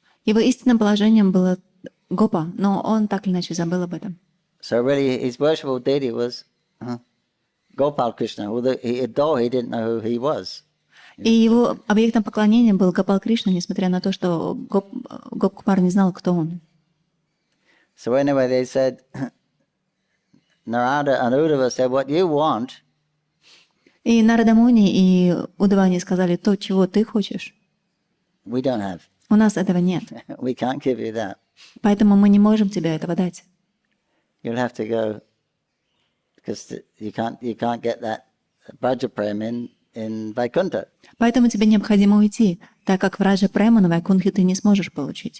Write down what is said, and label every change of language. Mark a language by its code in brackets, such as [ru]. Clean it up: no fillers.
[ru] Его истинным положением было Гопа, но он так или иначе забыл об этом. [en] So really, his worshipable deity was Gopal Krishna, although he didn't know who he was. [ru] И его объектом поклонения был Гопал Кришна, несмотря на то, что Гоп Кумар не знал, кто он. [en] So anyway, they said, Narada and Uddhava said, what you want. [ru] И Нарада Муни и Удава они сказали, то, чего ты хочешь, [en] We don't have. [ru] у нас этого нет. [en] We can't give you that. [ru] Поэтому мы не можем тебе этого дать. [en] You'll have to go, because you can't get that Braja Prem in Vaikuntha. [ru] Поэтому тебе необходимо уйти, так как в Раджа Према на Вайкунтхе ты не сможешь получить.